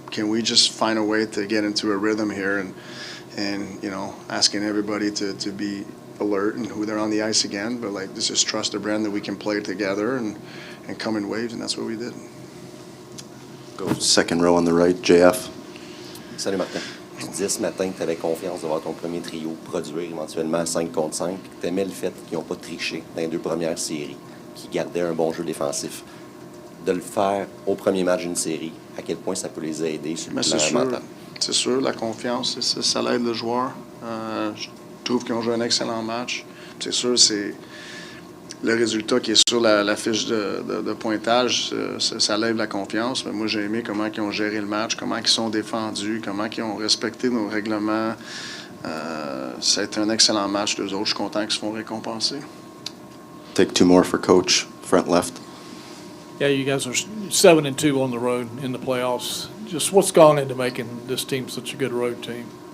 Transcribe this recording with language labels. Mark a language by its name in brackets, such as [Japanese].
[English] Can we just find a way to get into a rhythm here and asking everybody to be alert and who they're on the ice again, but just trust the brand that we can play together and come in waves, and that's what we did. Go second row on the right, JF. [French] Salut Martin. Tu disais ce matin que tu avais confiance devant ton premier trio, produire éventuellement 5 contre 5. Tu aimais le fait qu'ils n'ont pas triché dans les 2 premières séries, qu'ils gardaient un bon jeu défensif. De le faire au premier match d'une série, à quel point ça peut les aider sur le plan mental? C'est sûr, la confiance, ça l'aide le joueur. Je trouve qu'ils ont joué un excellent match. C'est sûr, c'est le résultat qui est sur la fiche de pointage, ça lève la confiance. Mais moi, j'ai aimé comment ils ont géré le match, comment ils sont défendus, comment ils ont respecté nos règlements. Ça a été un excellent match d'eux autres. Je suis content qu'ils se font récompenser. [English] Take 2 more for coach, front left. Yeah, you guys are 7-2 on the road in the playoffs. Just what's gone into making this team such a good road team?